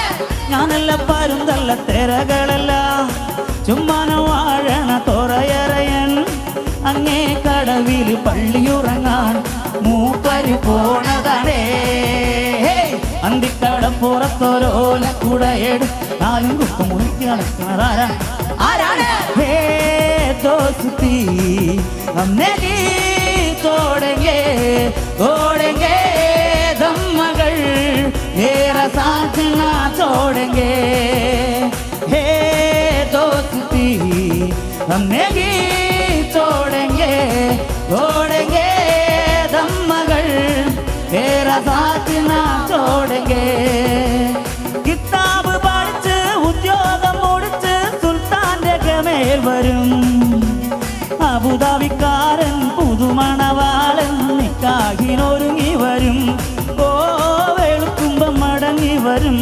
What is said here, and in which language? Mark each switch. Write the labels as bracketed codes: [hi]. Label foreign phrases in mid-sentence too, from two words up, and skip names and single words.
[ml] ഞാനല്ല പരുന്തല്ല തെരകളല്ല ചുമ്മാന വാഴണ തോറയറയൻ. അങ്ങേ കടവിൽ പള്ളിയുറങ്ങാൻ മൂപ്പര് പോണതാണേ. അന്തിക്കടപ്പുറത്തോരോലക്കൂടെ എടുത്ത് 4 കൂട്ട് മുറുക്കി നടക്കണതാരാണ്? ആരാണ്? [hi] हे दोस्ती हम नहीं तोड़ेंगे तोड़ेंगे दम मगर मेरा साथ ना छोड़ेंगे. हे दोस्ती हम नहीं तोड़ेंगे तोड़ेंगे दम मगर मेरा साथ ना छोड़ेंगे. [ml] കിതാബ് പഠിച്ച് ഉദ്യോഗം മുടിച്ച് സുൽത്താന്റെ മേൽ വരും. അബുദാബിക്കാരൻ പുതുമണവാളൻ നിക്കാഹിനൊരുങ്ങി വരും. ഓ വെളുക്കുമ്പം മടങ്ങി വരും.